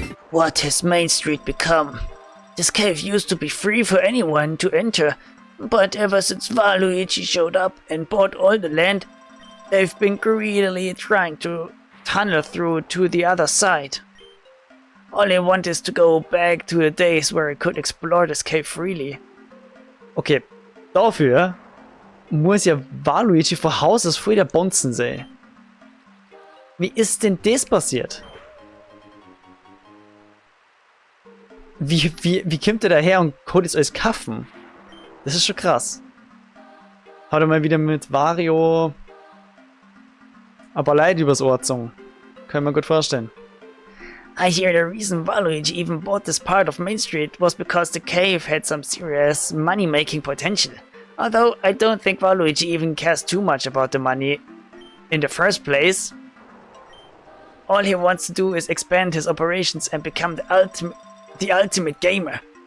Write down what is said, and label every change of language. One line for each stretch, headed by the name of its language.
English: What has Main Street become? This cave used to be free for anyone to enter, but ever since Waluigi showed up and bought all the land, they've been greedily trying to tunnel through to the other side. All I want is to go back to the days where I could explore this cave freely.
German: Okay, dafür muss ja Waluigi vor Haus aus voll der Bonzen sein. Wie ist denn das passiert? Wie kommt er daher und kann das alles kaufen? Das ist schon krass. Hat er mal wieder mit Wario aber Leid übers Ohr gezogen. Kann man gut vorstellen.
English: I hear the reason Waluigi even bought this part of Main Street was because the cave had some serious money-making potential. Although I don't think Waluigi even cares too much about the money in the first place. All he wants to do is expand his operations and become the ultimate gamer.